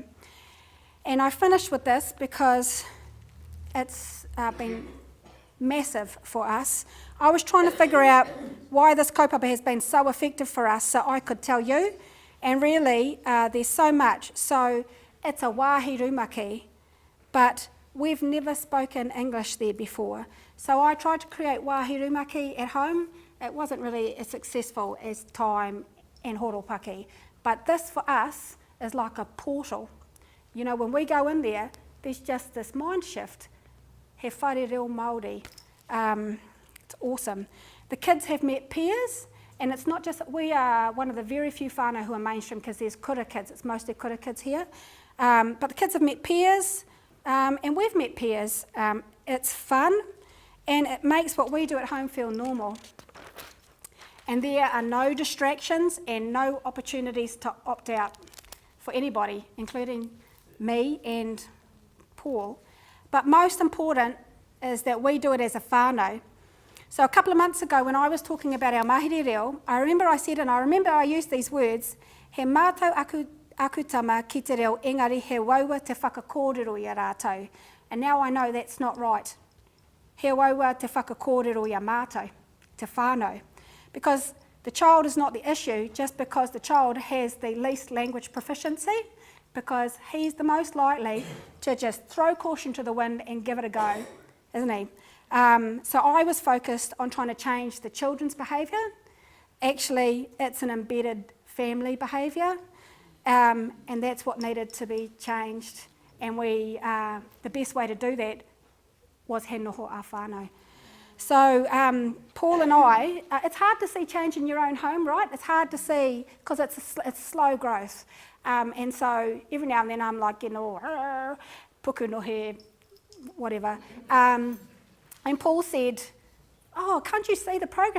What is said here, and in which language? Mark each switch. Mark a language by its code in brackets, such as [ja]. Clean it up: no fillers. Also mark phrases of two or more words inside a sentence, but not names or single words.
[en] And I finished with this because it's been massive for us. I was trying to figure out why this kaupapa has been so effective for us so I could tell you, and really there's so much. So it's a [mi] wāhi rumaki, [en] but we've never spoken English there before. So I tried to create [mi] wāhi rumaki [en] at home. It wasn't really as successful as time and horopaki. But this for us is like a portal. You know, when we go in there, there's just this mind shift. [mi] He whare reo Māori. [en] It's awesome. The kids have met peers, and it's not just, we are one of the very few whānau who are mainstream because there's kura kids, it's mostly kura kids here. But the kids have met peers, and we've met peers. It's fun, and it makes what we do at home feel normal. And there are no distractions and no opportunities to opt out for anybody, including me and Paul. But most important is that we do it as a whānau. So a couple of months ago when I was talking about our [mi] mahiri reo, [en] I remember I used these words, [mi] he mātou akutama ki te reo, engari he waua te whakakōrero i a rātou. [en] And now I know that's not right. [mi] He waua te whakakōrero i a mātou, te whānau. [en] Because the child is not the issue just because the child has the least language proficiency, because he's the most likely to just throw caution to the wind and give it a go, isn't he? So I was focused on trying to change the children's behaviour. Actually, it's an embedded family behaviour, and that's what needed to be changed. And the best way to do that was [mi] he noho a whānau. [en] So Paul and I, it's hard to see change in your own home, right? It's hard to see because it's slow growth. And so every now and then I'm like, you know, [mi] puku no he, [en] whatever. And Paul said, oh, can't you see the progress?